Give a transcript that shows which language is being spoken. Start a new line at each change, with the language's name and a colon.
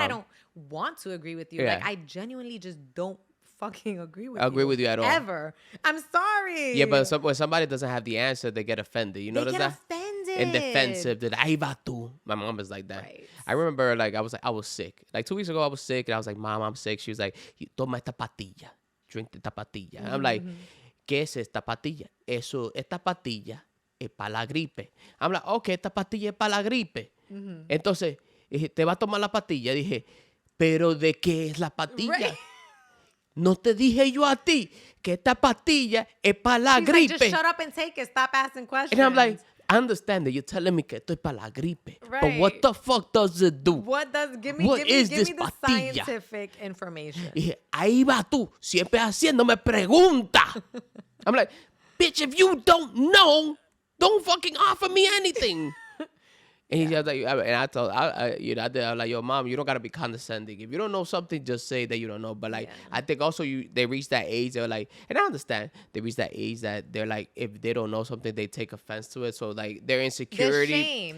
English: I don't want to agree with you. Like, I genuinely just don't fucking agree with you at all. Ever. I'm sorry. Yeah, but when somebody doesn't have the answer, they get offended. You notice that? They get and defensive. That
Spanish: ahí va tú.
English: My mom was like that. Right. I remember like I was sick. Like 2 weeks ago I was sick and I was like, Mom, I'm sick. She was like,
Spanish: toma esta pastilla.
English: Drink
Spanish: esta pastilla.
English: And I'm like,
Spanish: ¿qué es esta pastilla? Esta pastilla es para la gripe.
English: I'm like, okay,
Spanish: esta pastilla es para la gripe. Entonces, te va a tomar la pastilla. Dije, pero ¿de qué es la pastilla?
English: Right.
Spanish: No te dije yo a ti que esta pastilla es para la gripe.
English: Like, just shut up and take it. Stop asking questions. And I'm like, I understand that you're telling me
Spanish: que esto es para la gripe.
English: Right. But what the fuck does it do? Give me the scientific information.
Spanish: Dije, ahí va tú, siempre haciéndome pregunta.
English: I'm like, bitch, if you don't know, don't fucking offer me anything. And he was like, and I told, I was like, yo, Mom, you don't gotta be condescending. If you don't know something, just say that you don't know. But like, I think also they reach that age. They're like, and I understand they reach that age that they're like, if they don't know something, they take offense to it. So like, their insecurity,